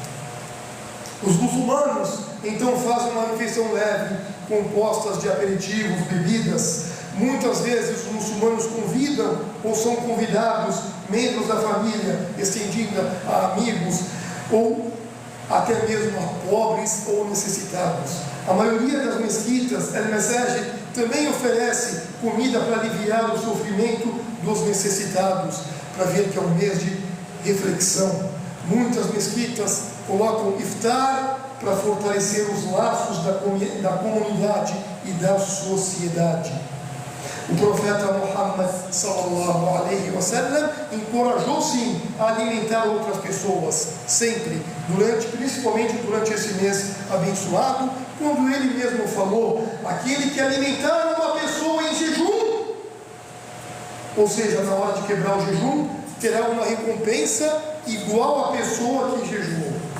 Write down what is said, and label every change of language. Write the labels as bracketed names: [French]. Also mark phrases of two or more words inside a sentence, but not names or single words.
[Portuguese] Os muçulmanos então fazem uma refeição leve, compostas de aperitivos, bebidas. Muitas vezes os muçulmanos convidam ou são convidados membros da família, estendida a amigos ou até mesmo a pobres ou necessitados. A maioria das mesquitas, al-masajid, também oferece comida para aliviar o sofrimento dos necessitados, para ver que é um mês de reflexão. Muitas mesquitas colocam iftar para fortalecer os laços da comunidade e da sociedade. O profeta Muhammad [Arabic] صلى الله عليه وسلم [Portuguese] encorajou sim a alimentar outras pessoas, sempre, principalmente durante esse mês abençoado, quando ele mesmo falou: aquele que alimentar uma pessoa em jejum, ou seja, na hora de quebrar o jejum, terá uma recompensa igual à pessoa que jejuou.